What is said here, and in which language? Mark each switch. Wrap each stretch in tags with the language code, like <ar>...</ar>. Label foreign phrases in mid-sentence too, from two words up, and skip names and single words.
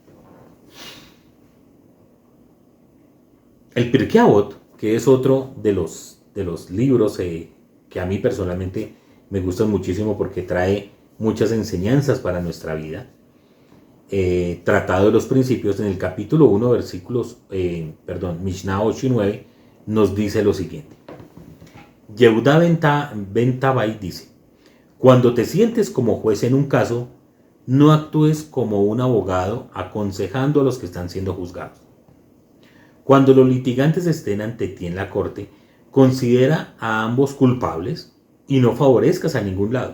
<es>El Pirkei Avot, que es otro de los libros que a mí personalmente me gustan muchísimo porque trae muchas enseñanzas para nuestra vida, Tratado de los Principios, en el capítulo 1, Mishnah 8 y 9, nos dice lo siguiente. Yehuda ben Tabai dice: cuando te sientes como juez en un caso, no actúes como un abogado aconsejando a los que están siendo juzgados. Cuando los litigantes estén ante ti en la corte, considera a ambos culpables y no favorezcas a ningún lado.</es>